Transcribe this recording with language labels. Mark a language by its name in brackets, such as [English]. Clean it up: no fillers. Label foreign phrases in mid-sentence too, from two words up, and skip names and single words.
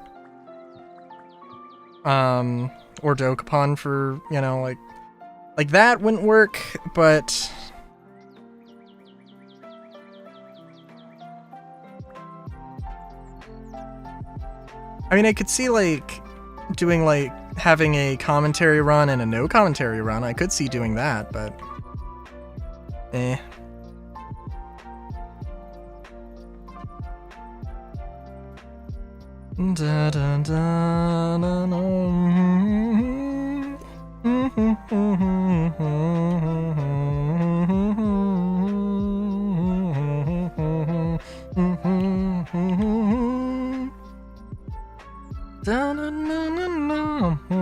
[English] Or Dokapon for, you know, like that wouldn't work, but I mean, I could see like doing like having a commentary run and a no commentary run. I could see doing that, but eh. Da, da, da, na, na, da, na, na, na, na.